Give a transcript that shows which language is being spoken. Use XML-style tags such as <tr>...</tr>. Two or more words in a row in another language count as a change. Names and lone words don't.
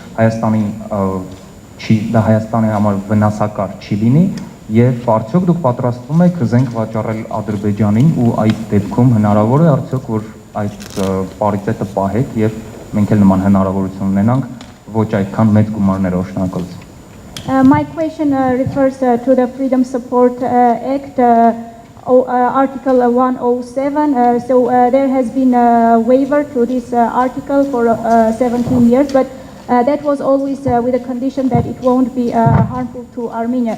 <hy>դա Հայաստանի համար վնասակար չի լինի, եւ արդյոք դուք պատրաստվում եք զենք վաճառել Ադրբեջանին ու այդ դեպքում հնարավոր է արդյոք որ այդ պարիտետը պահեք եւ մենք էլ նման հնարավորություն ունենանք ոչ այդքան մեծ գումարներով։ Շնորհակալություն։</hy> <en>My question refers to the Freedom Support Act, Article 107. There has been a waiver to this article for 17 years, but that was always with the condition that it won't be harmful to Armenia.</en>